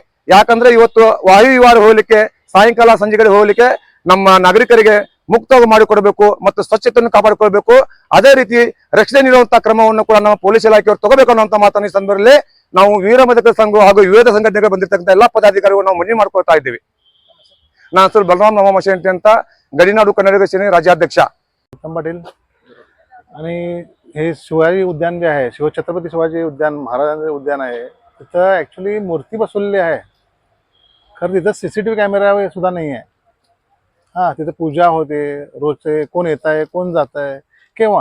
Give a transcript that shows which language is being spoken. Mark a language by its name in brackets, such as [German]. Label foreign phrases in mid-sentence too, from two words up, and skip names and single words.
[Kannada] ಯಾಕಂದ್ರೆ ಇವತ್ತು ವಾಯು ವಿಹಾರ ಹೋಗ್ಲಿಕ್ಕೆ, ಸಾಯಂಕಾಲ ಸಂಜೆಗಡೆ ಹೋಗ್ಲಿಕ್ಕೆ ನಮ್ಮ ನಾಗರಿಕರಿಗೆ ಮುಕ್ತವಾಗಿ ಮಾಡಿಕೊಡಬೇಕು ಮತ್ತು ಸ್ವಚ್ಛತೆಯನ್ನು ಕಾಪಾಡಿಕೊಳ್ಬೇಕು. ಅದೇ ರೀತಿ ರಕ್ಷಣೆ ನೀಡುವಂತಹ ಕ್ರಮವನ್ನು ಕೂಡ ನಮ್ಮ ಪೊಲೀಸ್ ಇಲಾಖೆಯವರು ತಗೋಬೇಕು ಅನ್ನುವಂತ ಮಾತನ್ನು ಈ ಸಂದರ್ಭದಲ್ಲಿ ನಾವು ವೀರ ಮದಕರಿ ಸಂಘ ಹಾಗೂ ವಿವಿಧ ಸಂಘಟನೆಗಳು ಬಂದಿರತಕ್ಕಂಥ ಎಲ್ಲಾ ಪದಾಧಿಕಾರಿಗಳು ನಾವು ಮನವಿ ಮಾಡ್ಕೊಳ್ತಾ ಇದ್ದೀವಿ. ನಾನು ಹೆಸರು बलराम नामा मशेंटी ಅಂತ, ಗಡಿನಾಡು ಕನ್ನಡಿಗ ಸೇನೆ ರಾಜ್ಯಾಧ್ಯಕ್ಷ. [Marathi] पाटील. आणि हे शिवाजी उद्यान जे आहे, छत्रपती शिवाजी उद्यान महाराजांचे उद्यान आहे, तिथं ॲक्च्युली मूर्ती बसवलेली आहे. खरं तिथं CCTV कॅमेरा सुद्धा नाही आहे. हां, तिथं पूजा होते रोजचे, कोण येत आहे कोण जात आहे केव्हा.